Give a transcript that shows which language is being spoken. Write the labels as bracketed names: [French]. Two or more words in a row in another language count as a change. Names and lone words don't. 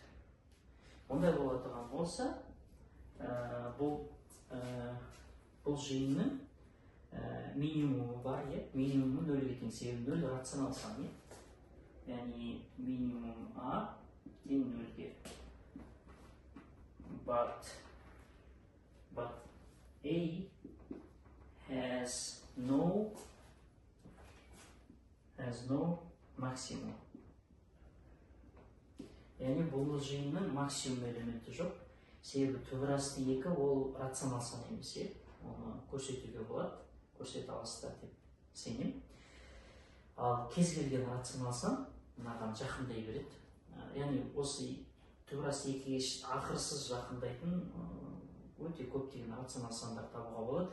[Kazakh] Ондай бола тұрған болса, бұл жиынның минимумы бар, минимумы 0-ге тең, себебі 0 рационал сан. Яғни минимум A тең 0-ге. [English] But A has no maximum. [Kazakh] яғни бұл жиынның максимум элементі жоқ. Себебі түбір асты 2 ол рационал сан емес, оны көрсетуге болады, көрсете аласыздар деп сенемін. Ал кез келген рационал сан мынаған жақындай береді. Яғни осы түбір асты 2-ге ақырсыз жақындайтын өте көптеген рационал сандар табуға болады.